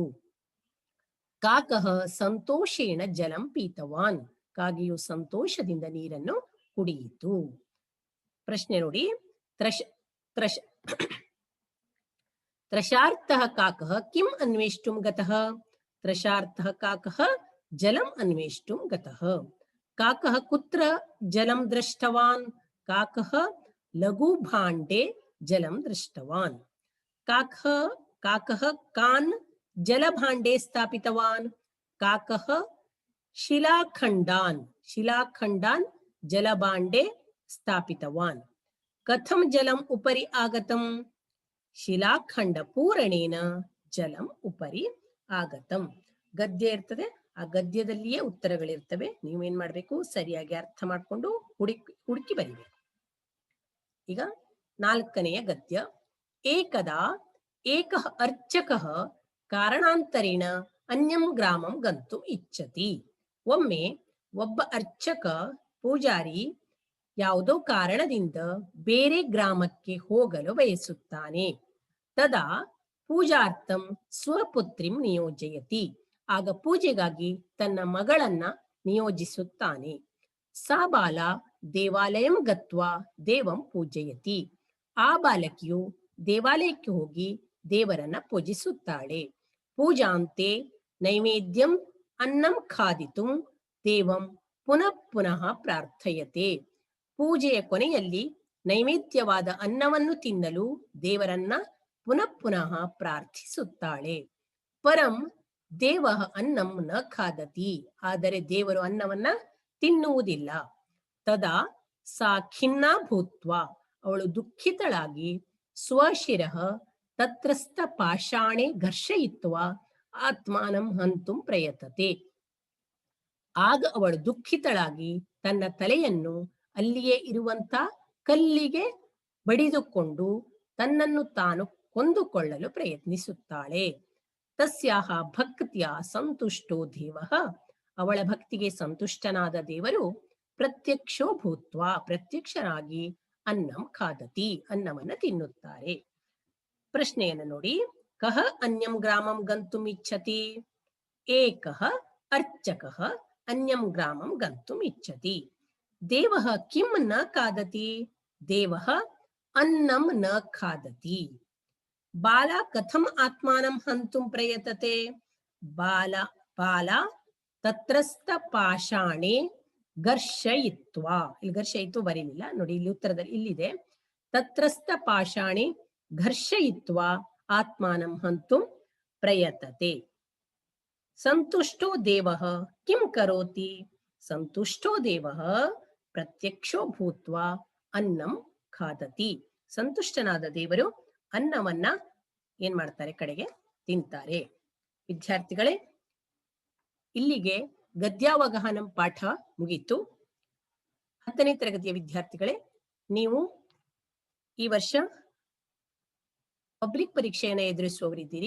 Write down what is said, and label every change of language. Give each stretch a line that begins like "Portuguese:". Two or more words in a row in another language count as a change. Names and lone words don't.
Sanskrit: ಕಾಕಃ ಸಂತೋಷೇಣ ಜಲಂ ಪೀತವಾನ್.
Kannada: ಕಾಗೆಯು ಸಂತೋಷದಿಂದ ನೀರನ್ನು ಕುಡಿಯಿತು. ಪ್ರಶ್ನೆ ನೋಡಿ.
Sanskrit: ತ್ರಷಾರ್ಥಃ ಕಾಕಃ ಕಿಂ ಅನ್ವೇಷ್ಟುಂ ಗತಃ? ತ್ರಷಾರ್ಥಃ ಕಾಕಃ ಜಲಂ ಅನ್ವೇಷ್ಟುಂ ಗತಃ. ಕಾಕಃ ಕುತ್ರ ಜಲಂ ದೃಷ್ಟವಾನ್? ಕಾಕಃ ಲಘು ಭಾಂಡೆ ಜಲಂ ದೃಷ್ಟವಾನ್. ಕಾಕಃ ಕಾನ್ ಜಲಭಾಂಡೆ ಸ್ಥಾಪಿತವಾನ್? ಕಾಕಃ ಶಿಲಾಖಂಡಾನ್ ಜಲಭಾಂಡೆ ಸ್ಥಾಪಿತವಾನ್. ಕಥಂ ಜಲಂ ಉಪರಿ ಆಗತಂ? ಶಿಲಾಖಂಡ ಪೂರಣೇನ ಜಲಂ ಉಪರಿ ಆಗತಂ.
Kannada: ಗದ್ಯ ಇರ್ತದೆ, ಆ ಗದ್ಯದಲ್ಲಿಯೇ ಉತ್ತರಗಳಿರ್ತವೆ. ನೀವೇನ್ ಮಾಡ್ಬೇಕು, ಸರಿಯಾಗಿ ಅರ್ಥ ಮಾಡ್ಕೊಂಡು ಹುಡುಕಿ ಬರಿಬೇಕು. ಈಗ 4ನೆಯ ಗದ್ಯ.
Sanskrit: ಏಕದಾ ಏಕಃ ಅರ್ಚಕಃ ಕಾರಣಾಂತರೇಣ ಅನ್ಯಂ ಗ್ರಾಮಂ ಗಂತುಂ ಇಚ್ಛತಿ.
Kannada: ಒಮ್ಮೆ ಒಬ್ಬ ಅರ್ಚಕ ಪೂಜಾರಿ ಯಾವುದೋ ಕಾರಣದಿಂದ ಬೇರೆ ಗ್ರಾಮಕ್ಕೆ ಹೋಗಲು ಬಯಸುತ್ತಾನೆ.
Sanskrit: ತದಾ ಪೂಜಾರ್ಥಂ ಸ್ವಪುತ್ರಿಂ ನಿಯೋಜಯತಿ.
Kannada: ಆಗ ಪೂಜೆಗಾಗಿ ತನ್ನ ಮಗಳನ್ನ ನಿಯೋಜಿಸುತ್ತಾನೆ.
Sanskrit: ಸಾ ಬಾಲ ದೇವಾಲಯಂ ಗತ್ವಾ ದೇವಂ ಪೂಜಯತಿ.
Kannada: ಆ ಬಾಲಕಿಯು ದೇವಾಲಯಕ್ಕೆ ಹೋಗಿ ದೇವರನ್ನ ಪೂಜಿಸುತ್ತಾಳೆ.
Sanskrit: ಪೂಜಾಂತೆ ನೈವೇದ್ಯಂ ಅನ್ನಂ ಖಾದಿತುಂ ದೇವಂ ಪುನಃ ಪುನಃ ಪ್ರಾರ್ಥಯತೆ.
Kannada: ಪೂಜೆಯ ಕೊನೆಯಲ್ಲಿ ನೈವೇದ್ಯವಾದ ಅನ್ನವನ್ನು ತಿನ್ನಲು ದೇವರನ್ನ ಪುನಃ ಪುನಃ ಪ್ರಾರ್ಥಿಸುತ್ತಾಳೆ.
Sanskrit: ಪರಂ ದೇವ ಅನ್ನಂ ನ ಖಾದತಿ.
Kannada: ಆದರೆ ದೇವರು ಅನ್ನವನ್ನ ತಿನ್ನುವುದಿಲ್ಲ.
Sanskrit: ತದಾ ಸಾ ಖಿನ್ನಾ ಭೂತ್ವಾ.
Kannada: ಅವಳು ದುಃಖಿತಳಾಗಿ
Sanskrit: ಸ್ವಶಿರಃ ತತ್ರಸ್ಥ ಪಾಷಾಣೆ ಘರ್ಷಯಿತ್ವಾ ಆತ್ಮಾನಂ ಹಂತುಂ ಪ್ರಯತತೆ.
Kannada: ಆಗ ಅವಳು ದುಃಖಿತಳಾಗಿ ತನ್ನ ತಲೆಯನ್ನು ಅಲ್ಲಿಯೇ ಇರುವಂತ ಕಲ್ಲಿಗೆ ಬಡಿದುಕೊಂಡು ತನ್ನನ್ನು ತಾನು ಕೊಂದುಕೊಳ್ಳಲು ಪ್ರಯತ್ನಿಸುತ್ತಾಳೆ.
Sanskrit: ತಸ್ಯಾಹ ಭಕ್ತಿಯ ಸಂತುಷ್ಟೋ ದೇವಃ.
Kannada: ಅವಳ ಭಕ್ತಿಗೆ ಸಂತುಷ್ಟನಾದ ದೇವರು
Sanskrit: ಪ್ರತ್ಯಕ್ಷೋ ಭೂತ್ವಾ
Kannada: ಪ್ರತ್ಯಕ್ಷನಾಗಿ
Sanskrit: ಅನ್ನಂ ಖಾದತಿ.
Kannada: ಅನ್ನವನ್ನ ತಿನ್ನುತ್ತಾರೆ. ಪ್ರಶ್ನೆಯನ್ನು ನೋಡಿ.
Sanskrit: ಕಹ ಅನ್ಯಂ ಗ್ರಾಮಂ ಗಂತುಂ ಇಚ್ಛತಿ? ಏಕಃ ಅರ್ಚಕಃ ಅನ್ಯಂ ಗ್ರಾಮಂ ಗಂತುಂ ಇಚ್ಛತಿ. ದೇವಃ ಕಿಂ ನ ಖಾದತಿ? ದೇವಃ ಅನ್ನಂ ನ ಖಾದತಿ. ಬಾಲ ಕಥಂ ಆತ್ಮಾನಂ ಹಂತುಂ ಪ್ರಯತತೆ? ಬಾಲ ತತ್ರಸ್ಥ ಪಾಷಾಣೆ ಘರ್ಷಯಿತ್ವಾ.
Kannada: ಇಲ್ಲಿ ಘರ್ಷಯಿತ್ವ ಬರೀಲಿಲ್ಲ ನೋಡಿ, ಇಲ್ಲಿ ಉತ್ತರದಲ್ಲಿ ಇಲ್ಲಿದೆ.
Sanskrit: ತತ್ರಸ್ಥ ಪಾಷಾಣೆ ಘರ್ಷಯಿತ್ವಾ ಆತ್ಮಾನಂ ಹಂತುಂ ಪ್ರಯತತೆ. ಸಂತುಷ್ಟೋ ದೇವಃ ಕಿಂ ಕರೋತಿ? ಸಂತುಷ್ಟೋ ದೇವಃ ಪ್ರತ್ಯಕ್ಷೋ ಭೂತ್ವ ಅನ್ನಂ ಖಾದತಿ.
Kannada: ಸಂತುಷ್ಟನಾದ ದೇವರು ಅನ್ನವನ್ನ ಏನ್ ಮಾಡ್ತಾರೆ, ಕಡೆಗೆ ತಿಂತಾರೆ. ವಿದ್ಯಾರ್ಥಿಗಳೇ, ಇಲ್ಲಿಗೆ ಗದ್ಯಾವಗಾಹನಂ ಪಾಠ ಮುಗೀತು. 10ನೇ ತರಗತಿಯ ವಿದ್ಯಾರ್ಥಿಗಳೇ, ನೀವು ಈ ವರ್ಷ ಪಬ್ಲಿಕ್ ಪರೀಕ್ಷೆಯನ್ನು ಎದುರಿಸುವವರಿದ್ದೀರಿ.